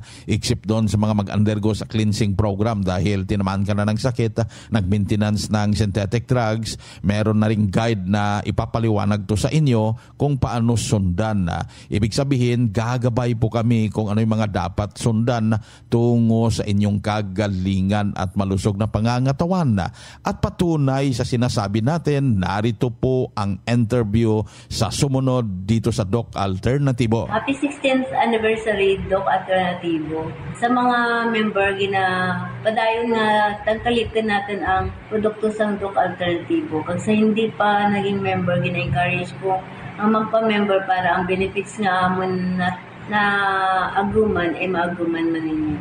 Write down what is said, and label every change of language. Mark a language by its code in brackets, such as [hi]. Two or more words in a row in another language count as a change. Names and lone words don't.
[tl] Except doon sa mga mag-undergo sa [en] cleansing program [tl] dahil tinamaan ka na ng sakit, nag-maintenance ng [en] synthetic drugs, [tl] meron na ring guide na ipapaliwanag to sa inyo kung paano sundan. Ibig sabihin, gagabay po kami kung ano yung mga dapat sundan tungo sa inyong kagalingan at malusog na pangangatawan. At patunay sa sinasabi natin, narito po ang interview sa sumunod dito sa Doc Alternativo. [en] Happy 16th anniversary, Doc Alternativo. [hil] Sa mga member, padayon nga tangkalitin natin ang produkto sa Doc Alternativo. [tl] Kasi hindi pa naging [hil] member, gina-encourage ko ang magpa-member para ang benefits nga amon na aguman, maaguman man ninyo.